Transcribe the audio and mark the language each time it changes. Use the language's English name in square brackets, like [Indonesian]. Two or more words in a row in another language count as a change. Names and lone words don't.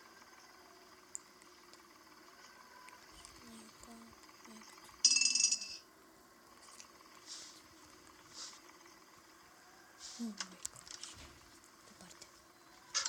[Lithuanian] Laiko bėgti. [English] Oh my gosh. [Lithuanian] Dabar taip.